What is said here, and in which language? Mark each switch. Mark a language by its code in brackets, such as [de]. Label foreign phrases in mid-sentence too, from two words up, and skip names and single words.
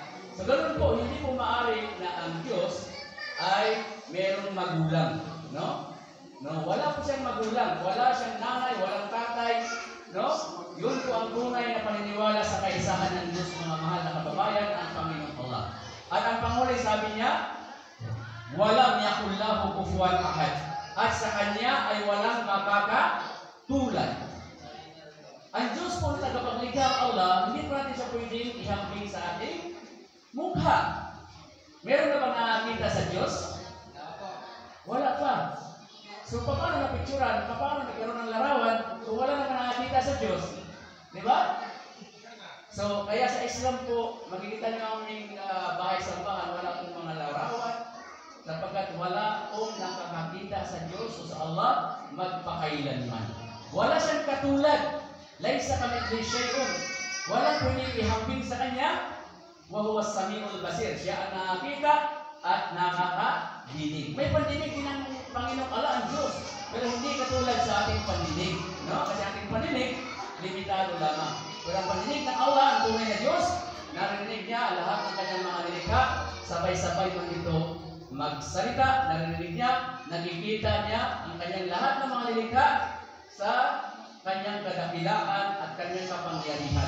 [tl] So, ganoon po, hindi po maaari na ang Diyos ay merong magulang. No? No, wala po siyang magulang. Wala siyang nanay, walang tatay. No? Yun po ang tunay na paniniwala sa kaisahan ng Diyos, mga mahal na kababayan, ang Panginoon Allah. At ang panghuli, sabi niya, [ar] ولم يكن له كفوا أحد. [tl] At sa Kanya ay walang makakatulad. Ang Diyos po na tagapaglikha ang Allah, hindi po natin siya pwedeng ihambing sa ating mukha. Meron na bang nakakita sa Diyos? Wala pa. So, paano napicturan? Paano nagkaroon ng larawan kung wala naman nakakita sa Diyos? Di ba? So, kaya sa Islam po, makikita niyo ang aming bahay-sambahan, wala pong mga larawan, sapagkat wala pong nakakakita sa Diyos o sa Allah magpakailanman. Wala siyang katulad. [ar] ليس كمثله شيء. [tl] Wala pwedeng ihambing sa Kanya. [ar] وهو السميع البصير. [tl] Siya ang nakakita at nakakadinig. May pandinig din ng Panginoong Allah ang Diyos, pero hindi katulad sa ating pandinig. No? Kasi ating pandinig, limitado lamang. Pero ang pandinig ng Allah, ang tunay na Diyos, narinig niya lahat ng Kanyang mga nilikha, sabay-sabay man ito magsalita, narinig niya, nakikita niya ang Kanyang lahat ng mga nilikha sa Kanyang kadakilaan at Kanyang kapangyarihan.